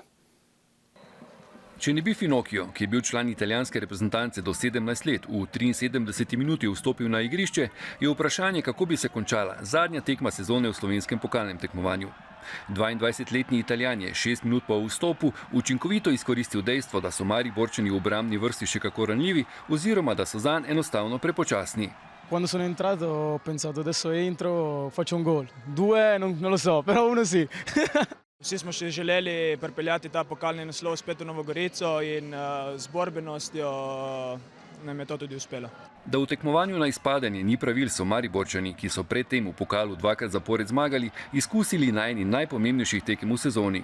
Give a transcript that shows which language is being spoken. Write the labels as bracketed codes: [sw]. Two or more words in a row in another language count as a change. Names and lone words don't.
[sl] Če ne bi Finocchio, ki je bil član italijanske reprezentance do 17 let, v 73 minuti vstopil na igrišče, je vprašanje, kako bi se končala zadnja tekma sezone v slovenskem pokalnem tekmovanju. 22-letni Italijan je 6 minut po vstopu učinkovito izkoristil dejstvo, da so Mariborčani v obrambni vrsti še kako ranljivi oziroma da so zanj enostavno prepočasni. [it] Quando sono entrato ho pensato adesso entro, faccio un gol. 2 non lo so, però 1 sì. [sl] Vsi smo še želeli pripeljati ta pokalni naslov spet v Novo Gorico in z borbenostjo nam je to tudi uspelo. Da v tekmovanju na izpadanje ni pravil, so Mariborčani, ki so predtem v pokalu 2krat zapored zmagali, izkusili na eni najpomembnejših tekem v sezoni.